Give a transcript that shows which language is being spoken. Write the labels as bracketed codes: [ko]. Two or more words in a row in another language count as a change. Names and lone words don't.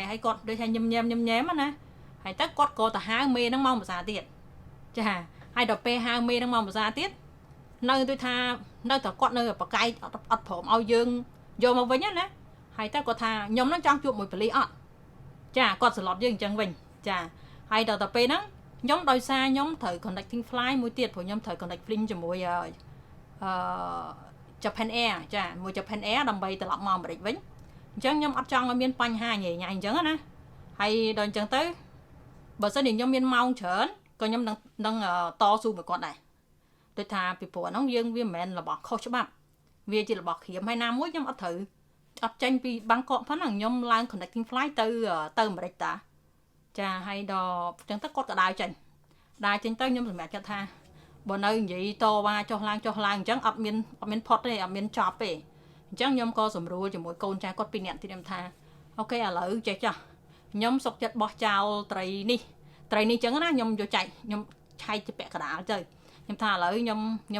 [km] ហើយគាត់ដូចថាញញែមណាហើយទៅគាត់ក៏ទៅហៅមេហ្នឹងមកភាសាទៀតចាហើយដល់ពេលហៅមេហ្នឹងមកភាសាទៀតនៅដូចថានៅតែគាត់នៅបកាយអត់ព្រមឲ្យយើងយកមកវិញណាហើយទៅគាត់ថាខ្ញុំហ្នឹងចង់ជួបមួយប៉ូលីសអត់ចាគាត់សន្លប់យើងអញ្ចឹងវិញចាហើយដល់ទៅពេលហ្នឹងខ្ញុំដោយសារខ្ញុំត្រូវ [en] connecting flight [km] មួយទៀតព្រោះខ្ញុំត្រូវ [en] connect flight [km] ជាមួយ Japan Air ចាមួយ Japan Air ដើម្បីត្រឡប់មកអាមេរិកវិញអញ្ចឹងខ្ញុំអត់ចង់ឲ្យមានបញ្ហាញ៉ៃអញ្ចឹងណាហើយដល់អញ្ចឹងទៅបើសិនជាខ្ញុំមានម៉ោងច្រើនក៏ខ្ញុំនឹងតស៊ូមួយគាត់ដែរដូចថាពីព្រោះហ្នឹងយើងវាមិនមែនរបស់ខុសច្បាប់វាជារបស់ក្រៀមហើយណាមួយខ្ញុំអត់ត្រូវអត់ចេញពីបាងកក ផងហ្នឹងខ្ញុំឡើង [en] connecting flight [km] ទៅអាមេរិកតាចាហើយដល់អញ្ចឹងទៅគាត់ក៏ដើរចេញទៅខ្ញុំសម្រាប់គាត់ថាបើនៅនិយាយតវ៉ាចុះឡើងអញ្ចឹងអត់មានផុតទេអត់មានចប់ទេអញ្ចឹងខ្ញុំក៏សម្រួលជាមួយ កូនចៅគាត់2នាក់ទៀតខ្ញុំថាអូខេឥឡូវចេះចាស់ខ្ញុំសុកចិត្តបោះចោលត្រីនេះអញ្ចឹងណាខ្ញុំយកចែកខ្ញុំឆែកជាពាក់កណ្ដាលទៅខ្ញុំថាឥឡូវខ្ញុំ